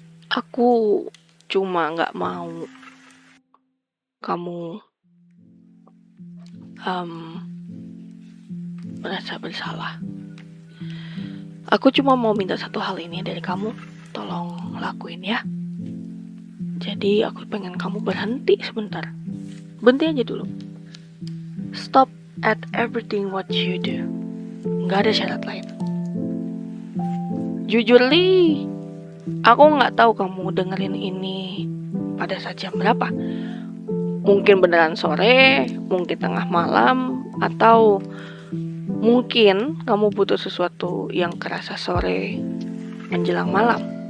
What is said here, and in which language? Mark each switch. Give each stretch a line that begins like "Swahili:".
Indonesian: Aku cuma gak mau kamu merasa bersalah. Aku cuma mau minta satu hal ini dari kamu, tolong lakuin ya. Jadi aku pengen kamu berhenti sebentar. Berhenti aja dulu.
English: Stop at everything what you do.
Indonesian: Gak ada syarat lain. Jujur Li, aku gak tahu kamu dengerin ini pada saat jam berapa. Mungkin beneran sore, mungkin tengah malam, atau mungkin kamu butuh sesuatu yang kerasa sore menjelang malam.